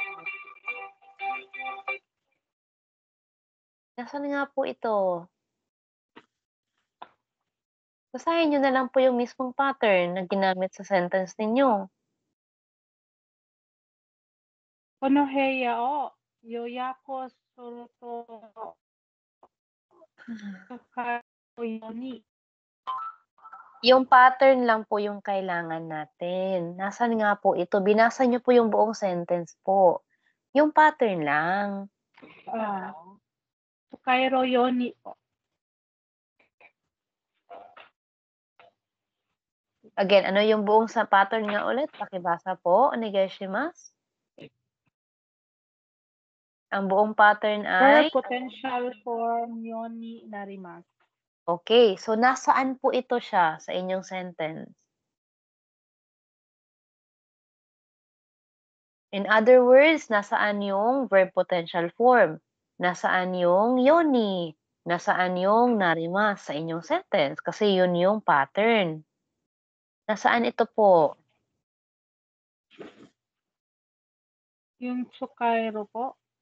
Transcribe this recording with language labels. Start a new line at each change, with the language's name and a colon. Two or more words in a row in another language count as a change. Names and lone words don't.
Filipino: Nasaan nga po ito? Basahin niyo na lang po yung mismong pattern na ginamit sa sentence ninyo.
Japanese: この部屋を予約するとように.
Filipino: Yung pattern lang po yung kailangan natin. Nasaan nga po ito? Binasa niyo po yung buong sentence po. Yung pattern lang.
Japanese: つかいろように po.
Filipino: Again, ano yung buong sa pattern nga ulit? Pakibasa po. Onegaishimasu. Ang buong pattern ay?
English: Verb potential form
Japanese: ようになります.
Filipino: Okay. So, nasaan po ito siya sa inyong sentence?
English: In other words,
Filipino: nasaan yung
English: verb potential form?
Filipino: Nasaan yung yoni? Nasaan yung narimas sa inyong sentence? Kasi yun yung pattern. Nasaan ito po? Yung tsukairo po.